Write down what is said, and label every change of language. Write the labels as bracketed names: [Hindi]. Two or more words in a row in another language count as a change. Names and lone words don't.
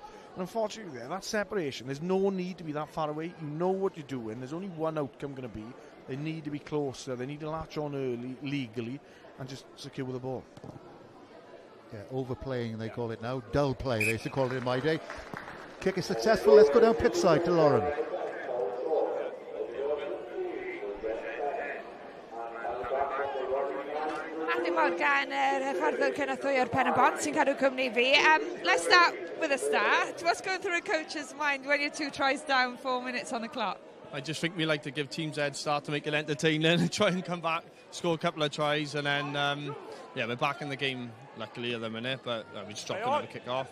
[English] And unfortunately, that separation, there's no need to be that far away. You know what you're doing. There's only one outcome going to be. They need to be closer. They need to latch on early, legally, and just secure the ball. Yeah, overplaying, they call it now. Dull play, they used to call it in my day. Kick is successful. Let's go down pitch side to Lauren. [Welsh] Morgan, hyfforddwr cynorthwyo'r Pen-y-Bont sy'n cadw cwmni fi. [English] Let's start with a start. What's going through a coach's mind when you're 2 tries down, 4 minutes on the clock? I just think we like to give teams a head start to make it entertaining and try and come back, score a couple of tries, and then, yeah, we're back in the game, luckily, at the minute, but we just dropped another kick off.